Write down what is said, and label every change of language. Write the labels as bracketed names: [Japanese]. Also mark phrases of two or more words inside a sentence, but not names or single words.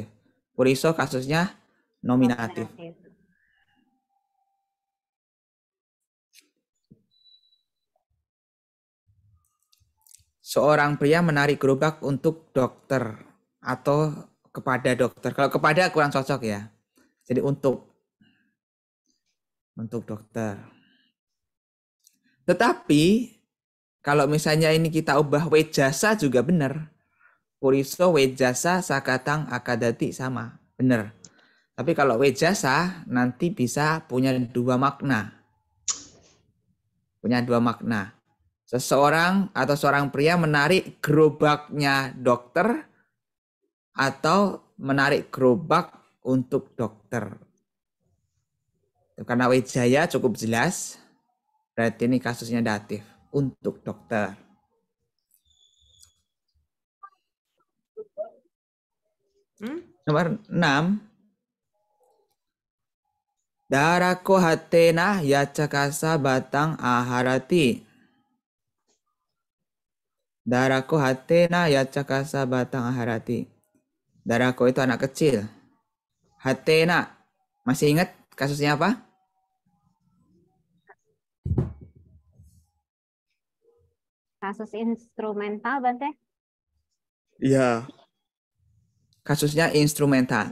[Indonesian] Puriso kasusnya nominatif. Seorang pria menarik gerobak untuk dokter atau kepada dokter. Kalau kepada kurang cocok ya. Jadi untuk dokter. Tetapi kalau misalnya ini kita ubah [Pali] wejasa juga [Indonesian] benar. [Pali] Puriso wejasa sakatang akadati sama. [Indonesian] Benar. Tapi kalau wejasa nanti bisa punya dua makna. Punya dua makna. Seseorang atau seorang pria menarik gerobaknya dokter atau menarik gerobak untuk dokter. Karena wejaya cukup jelas, berarti ini kasusnya datif untuk dokter. Nomor 6. [Pali] Darako hatena yacakasa batang aharati. Darako hatena yacakasa batang aharati. [Indonesian] Darako itu anak kecil. Hatena. Masih ingat kasusnya apa? Kasus instrumental, Bante. Iya. Kasusnya instrumental.